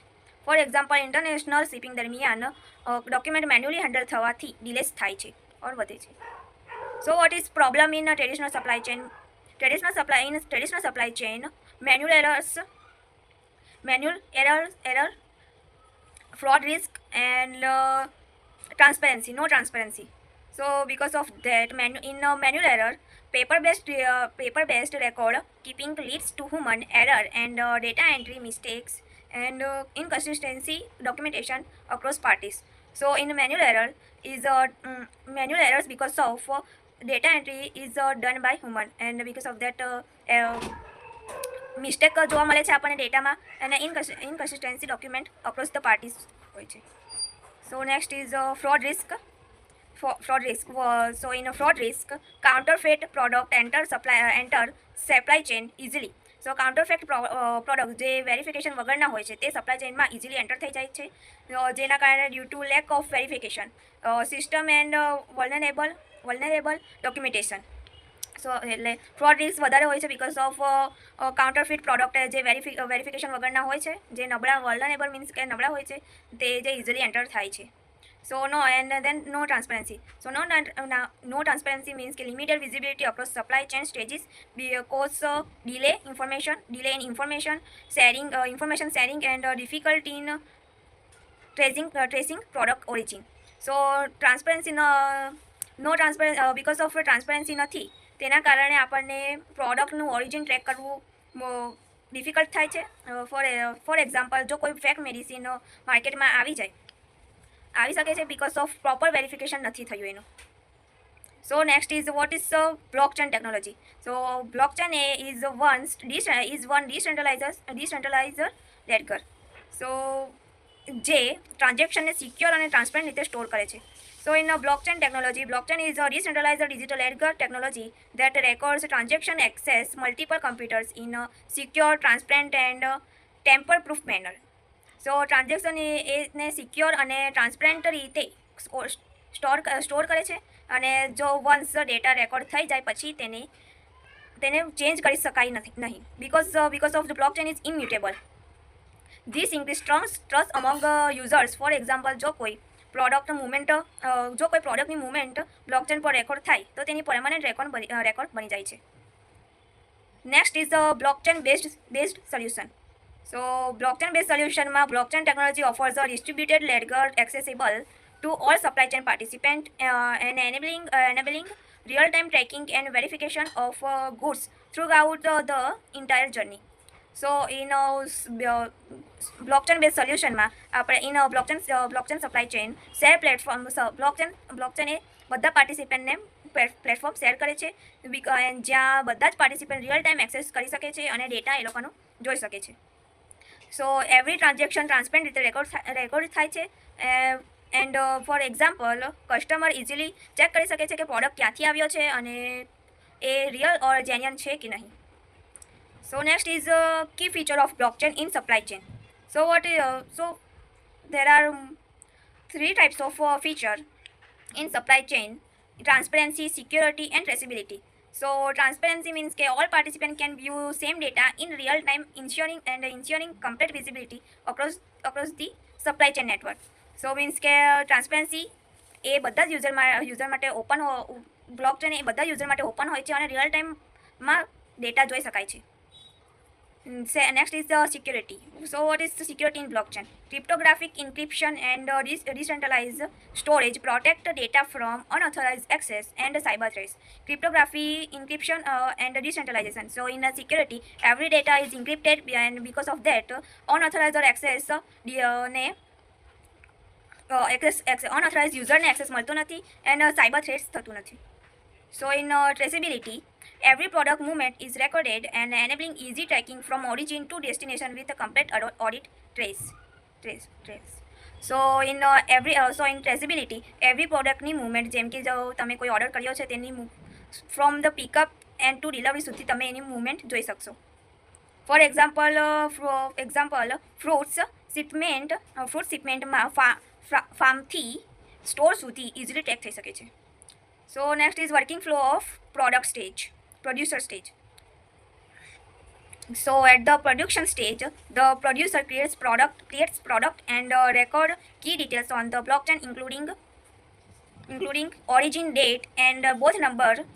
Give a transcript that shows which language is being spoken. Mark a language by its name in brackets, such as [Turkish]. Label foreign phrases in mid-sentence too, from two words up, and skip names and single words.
[English] For example, international shipping [Gujarati] દરમિયાન [English] document manually handle [Gujarati] થવાથી ડિલેસ થાય છે ઓર વધે છે. [English] So what is problem in traditional supply chain? traditional supply chain manual error, fraud risk and no transparency. So because of that, manual error, paper based record keeping leads to human error and data entry mistakes and inconsistency documentation across parties. So in manual errors because of data entry is done by human, and because of that [Gujarati] મિસ્ટેક જોવા મળે છે આપણને ડેટામાં, અને [English] inconsistency document across the parties [Gujarati] હોય છે. [English] So next is fraud risk. So in a fraud risk, counterfeit product enter supply chain easily. So counterfeit product [Gujarati] જે વેરિફિકેશન વગરના હોય છે તે સપ્લાય ચેનમાં [English] easily enter [Gujarati] થઈ જાય છે, જેના કારણે [English] due to lack of verification system and vulnerable documentation. [Gujarati] સો એટલે [English] fraud risk [Gujarati] વધારે હોય છે [English] because of counterfeit product [Gujarati] જે વેરિફિકેશન વગરના હોય છે, જે [English] vulnerable means [Gujarati] કે નબળા હોય છે, તે જે [English] easily enter [Gujarati] થાય છે. [English] So no, and then no transparency. So no transparency means limited visibility across supply chain stages, cause delay in information sharing and difficulty in tracing product origin. So transparency because of transparency [Gujarati] નથી, તેના કારણે આપણને પ્રોડક્ટનું [English] origin track [Gujarati] કરવું ડિફિકલ્ટ થાય છે. [English] For example, [Gujarati] જો કોઈ [English] fake medicine [Gujarati] માર્કેટમાં આવી શકે છે [English] because of proper verification [Gujarati] નથી થયું એનું. [English] So next is what is blockchain technology? So blockchain is one decentralizer ledger. [Gujarati] સો જે ટ્રાન્ઝેક્શનને સિક્યોર અને ટ્રાન્સપરન્ટ રીતે સ્ટોર કરે છે. [English] So in blockchain technology, blockchain is a decentralized digital ledger technology that records transaction access multiple computers in a secure, transparent and tamper-proof manner. So transaction [Gujarati] ને સિક્યોર અને ટ્રાન્સપરન્ટ રીતે સ્ટોર કરે છે, અને જો [English] once data record [Gujarati] થઈ જાય પછી તેને ચેન્જ કરી શકાય નહીં, [English] because of the blockchain is immutable. This increases trust among users. For example, [Gujarati] જો કોઈ પ્રોડક્ટની મુવમેન્ટ બ્લોકચેન પર રેકોર્ડ થાય તો તેની પરમાનન્ટ રેકોર્ડ બની જાય છે. [English] Next is blockchain based solution. So blockchain based solution માં blockchain technology offers a distributed ledger accessible to all supply chain participants and enabling real-time tracking and verification of goods throughout the entire journey. So in blockchain based solution [Gujarati] માં આપણે [English] in blockchain supply chain share platform, blockchain [Gujarati] એ બધા પાર્ટિસિપન્ટને પ્લેટફોર્મ શેર કરે છે, જ્યાં બધા જ પાર્ટિસિપન્ટ [English] real time access [Gujarati] કરી શકે છે અને ડેટા એ લોકોનો જોઈ શકે છે. [English] So every transaction [Gujarati] ટ્રાન્સપેરન્ટ રીતે રેકોર્ડ થાય છે. [English] And for example customer easily check [Gujarati] કરી શકે છે કે પ્રોડક્ટ ક્યાંથી આવ્યો છે અને એ [English] real or genuine [Gujarati] છે કે નહીં. [English] So next is key feature of blockchain in supply chain. So there are three types of feature in supply chain: transparency, security, and traceability. So transparency means that all participants can view same data in real time, ensuring complete visibility across the supply chain network. So means [Gujarati] કે ટ્રાન્સપરન્સી એ બધા જ યુઝર માટે ઓપન બ્લોકચેન એ બધા યુઝર માટે ઓપન હોય છે અને રિયલ ટાઈમમાં ડેટા જોઈ શકાય છે. [English] Next is the security. So what is the security in blockchain? Cryptographic encryption and decentralized storage protect data from unauthorized access and cyber threats. Cryptography, encryption, and decentralization. So in security, every data is encrypted, and because of that, unauthorized access unauthorized user ને access [Gujarati] મળતો નથી [English] and cyber threats [Gujarati] થતું નથી. [English] So in traceability, every product movement is recorded and enabling easy tracking from origin to destination with a complete audit trace. So in traceability, every product ની movement, [Gujarati] જેમ કે જો તમે કોઈ ઓર્ડર કર્યો છે તેની [English] from the pickup and to delivery [Gujarati] સુધી તમે એની movement જોઈ શકશો. [English] For example, fruit shipmentમાં [Gujarati] ફાર્મથી સ્ટોર સુધી ઇઝીલી ટ્રેક થઈ શકે છે. [English] So next is working flow of producer stage. So at the production stage, the producer creates product and record key details on the blockchain, including origin, date, and both number.